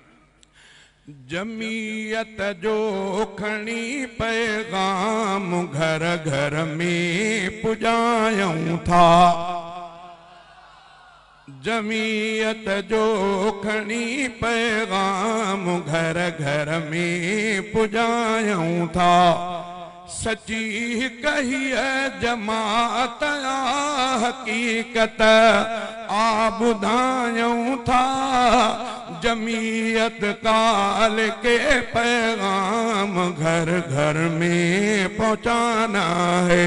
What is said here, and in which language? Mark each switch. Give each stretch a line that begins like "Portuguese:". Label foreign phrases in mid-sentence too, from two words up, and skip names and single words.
Sindhi: जमीयत जो खणी पैगाम घर घर में पुजायूं था। जमीयत जो खणी पैगाम घर घर में पुजायूं था। सची कही है जमात हकीकत आ बुधायूं था।
Urdu: जमीयत काल के पैगाम घर घर में पहुँचाना है।